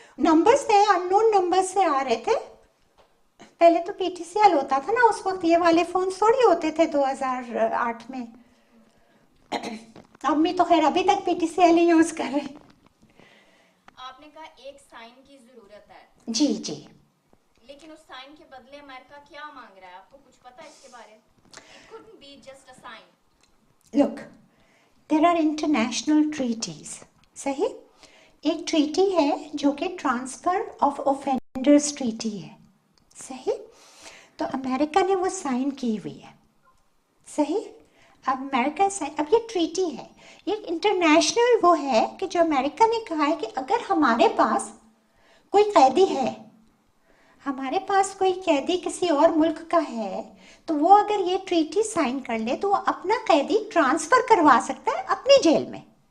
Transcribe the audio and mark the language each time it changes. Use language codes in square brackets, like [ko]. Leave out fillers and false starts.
[hi] Numbers थे, unknown numbers से आ रहे थे। पहले तो PTCL होता था ना, उस वक्त ये वाले फोन थोड़ी होते थे 2008 में। अम्मी तो खैर अभी तक PTCL ही यूज कर रहे हैं। आपने कहा एक साइन की जरूरत है। जी लेकिन उस साइन के बदले अमेरिका क्या मांग रहा है, आपको कुछ पता है इसके बारे में? [en] It couldn't be just a sign. Look, there are international treaties, सही? [hi] एक ट्रीटी है जो कि ट्रांसफर ऑफ ऑफेंडर्स ट्रीटी है, सही? तो अमेरिका ने वो साइन की हुई है, सही? अब अमेरिका साइन, अब ये ट्रीटी है, ये इंटरनेशनल वो है कि जो अमेरिका ने कहा है कि अगर हमारे पास कोई कैदी है, हमारे पास कोई कैदी किसी और मुल्क का है, तो वो अगर ये ट्रीटी साइन कर ले तो वो अपना कैदी ट्रांसफर करवा सकता है अपनी जेल में।